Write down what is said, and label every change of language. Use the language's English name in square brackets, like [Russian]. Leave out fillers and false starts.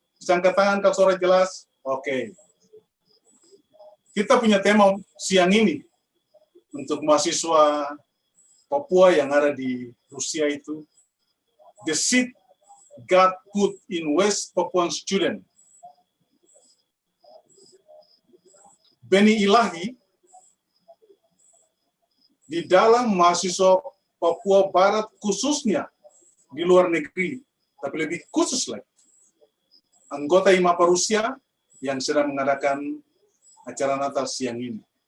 [Indonesian] Bisa angkat tangan kalau suara jelas. Oke. Kita punya tema siang ini untuk mahasiswa Papua yang ada di Rusia itu. [English] The seed God put in West Papuan student. [Indonesian] Benih ilahi di dalam mahasiswa Papua Barat, khususnya di luar negeri, tapi lebih khusus lagi anggota IMAPA Rusia yang sedang mengadakan acara Natal siang ini.